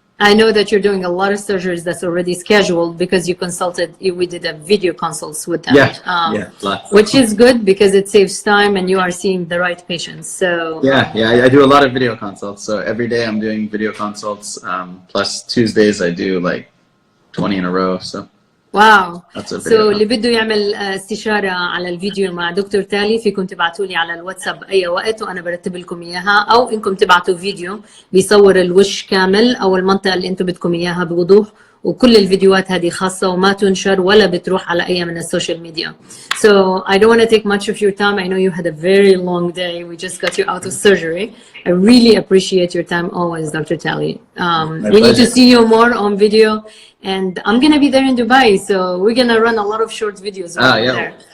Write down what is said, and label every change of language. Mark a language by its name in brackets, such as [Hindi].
[English] I know that you're doing a lot of surgeries that's already scheduled because we did a video consults with them. Lots. Which is good because it saves time and you are seeing the right patients. So I do a lot of video consults. So every day I'm doing video consults. Plus Tuesdays I do like 20 in a row. So [Arabic] واو. اللي بده يعمل استشارة على الفيديو مع دكتور تالي فيكم تبعتوا لي على الواتساب أي وقت وأنا برتب لكم إياها، أو إنكم تبعتوا فيديو بيصور الوش كامل أو المنطقة اللي أنتم بدكم إياها بوضوح، وكل الفيديوهات هذه خاصة وما تنشر ولا بتروح على أي من السوشيال ميديا. [English] So I don't want to take much of your time. I know you had a very long day. We just got you out of surgery. I really appreciate your time always, Dr. Tally. We need to see you more on video. And I'm going to be there in Dubai. So we're going to run a lot of short videos there.